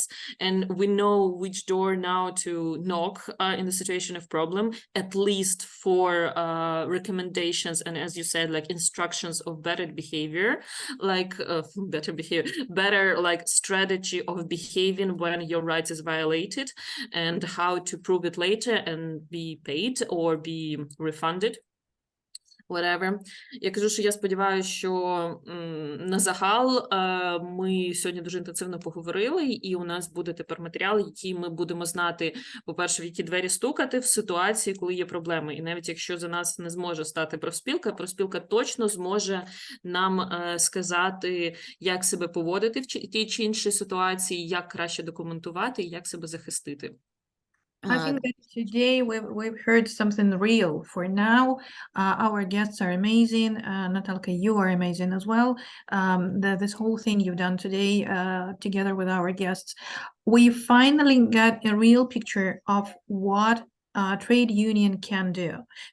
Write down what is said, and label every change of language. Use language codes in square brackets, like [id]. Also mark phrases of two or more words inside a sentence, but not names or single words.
[en] And we know which door now to knock in the situation of problem, at least for recommendations and, as you said, instructions of better behavior, better strategy of behaving when your rights is violated, and how to prove it later and be paid or be refunded. Whatever. [uk] Я кажу, що я сподіваюся, що на загал ми сьогодні дуже інтенсивно поговорили, і у нас буде тепер матеріал, який ми будемо знати, по-перше, в які двері стукати в ситуації, коли є проблеми. І навіть якщо за нас не зможе стати профспілка точно зможе нам сказати, як себе поводити в тій чи іншій ситуації, як краще документувати і як себе захистити. [en] I think that today we've heard something real. For now, our guests are amazing. Natalka, you are amazing as well. This whole thing you've done today together with our guests, we finally got a real picture of what a trade union can do.